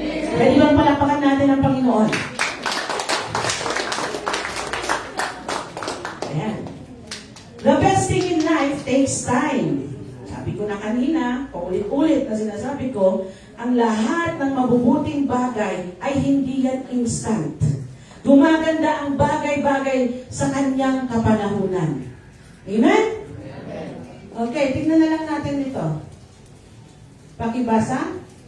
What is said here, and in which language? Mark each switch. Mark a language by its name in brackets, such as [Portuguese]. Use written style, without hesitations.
[Filipino] Pwede bang palakpakan natin ang Panginoon? Ayan. [English] The best thing in life takes time. [Filipino] Sabi ko na kanina, paulit-ulit na sinasabi ko, ang lahat ng mabubuting bagay ay hindi yan instant. Gumaganda ang bagay-bagay sa kanyang kapanahunan. Amen? Okay, tingnan na lang natin ito. Pakibasa.